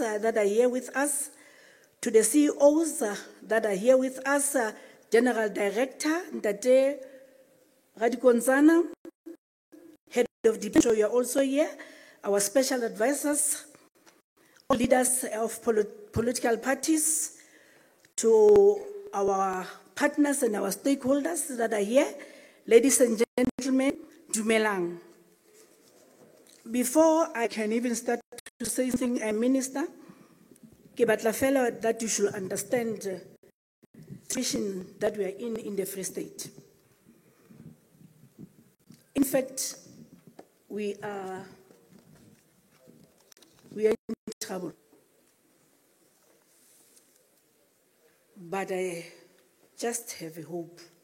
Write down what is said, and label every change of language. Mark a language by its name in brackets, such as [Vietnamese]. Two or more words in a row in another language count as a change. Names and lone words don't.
[English] that are here with us, to the CEOs that are here with us, General Director Ntate Radikonzana, Head of Department, you are also here, our special advisors, all leaders of political parties, to our partners and our stakeholders that are here, ladies and gentlemen, Dumelang. Before I can even start to say something, Minister, [Southern Sotho] ke batla fela [English] that you should understand the situation that we are in the Free State. In fact, we are in trouble. But I just have a hope.